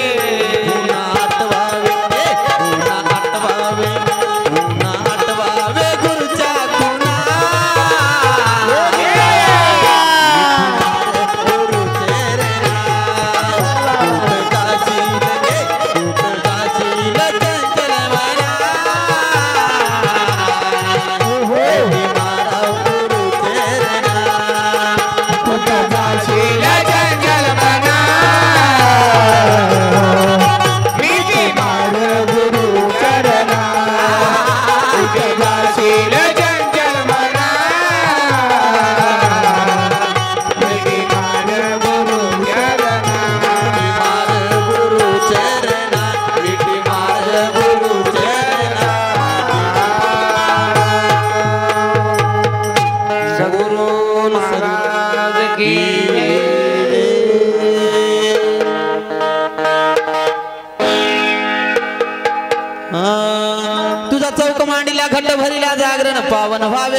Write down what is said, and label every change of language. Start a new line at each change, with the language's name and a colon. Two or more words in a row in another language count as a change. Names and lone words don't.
Marathi: पुन्हा आठवावे पुन्हा आठवावे पुन्हा आठवावे गुरुच्या खुणा
Hindi: गुरु तेरे नाम
Marathi: कुठ जाशील गे कुठ जाशील चंचल मना मिठी मारा
Hindi: गुरु तेरे नाम
Marathi: कुठ जाशील जंगल बना मिठी मार गुरु चरणा कुठ जाशील जंगल बना मिठी मार गुरु चरणा मार गुरु चरणा मिठी मार गुरु चरणा
Hindi: सद्गुरु महाराज की
Marathi: तुझा चौक मांडीला घट भरीला जागरण पावन व्हावे